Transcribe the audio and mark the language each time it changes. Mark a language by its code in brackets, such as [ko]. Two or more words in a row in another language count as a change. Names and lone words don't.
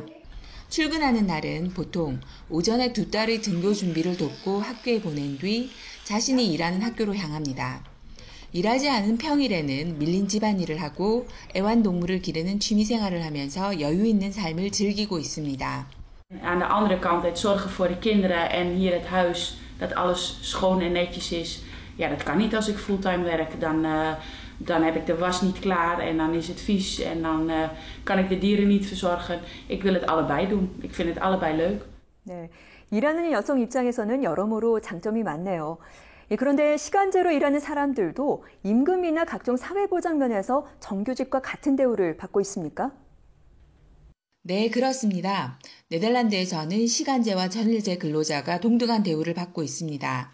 [ko] 출근하는 날은 보통 오전에 두 딸의 등교 준비를 돕고 학교에 보낸 뒤 자신이 일하는 학교로 향합니다. 일하지 않은 평일에는 밀린 집안일을 하고 애완동물을 기르는 취미생활을 하면서 여유 있는 삶을 즐기고 있습니다. [nl] Aan de andere kant het zorgen voor de kinderen en hier het huis, dat alles schoon en netjes is. Ja, dat kan niet als ik fulltime werk. Dan heb ik de was niet klaar en dan is het vies en dan kan ik de dieren niet verzorgen. Ik wil het allebei doen. Ik vind het allebei leuk. [ko] 네, 일하는 여성 입장에서는 여러모로 장점이 많네요. 그런데 시간제로 일하는 사람들도 임금이나 각종 사회보장 면에서 정규직과 같은 대우를 받고 있습니까? 네, 그렇습니다. 네덜란드에서는 시간제와 전일제 근로자가 동등한 대우를 받고 있습니다.